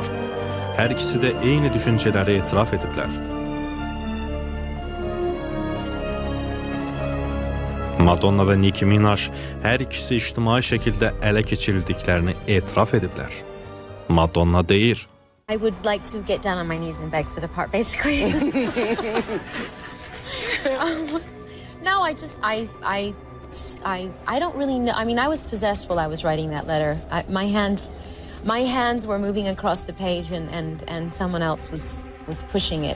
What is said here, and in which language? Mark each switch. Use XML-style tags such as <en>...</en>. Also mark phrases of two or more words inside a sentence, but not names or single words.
<az>Hər ikisi də eyni düşüncələri etiraf ediblər. Madonna və Nicki Minaj hər ikisi ictimai şəkildə ələ keçirildiklərini etiraf ediblər. Madonna deyir:</az> <en>I would like to get down on my knees and beg for the part, basically. No, I don't really know. I mean, I was possessed while I was writing that letter. My hands were moving across the page, and someone else was pushing it.</en>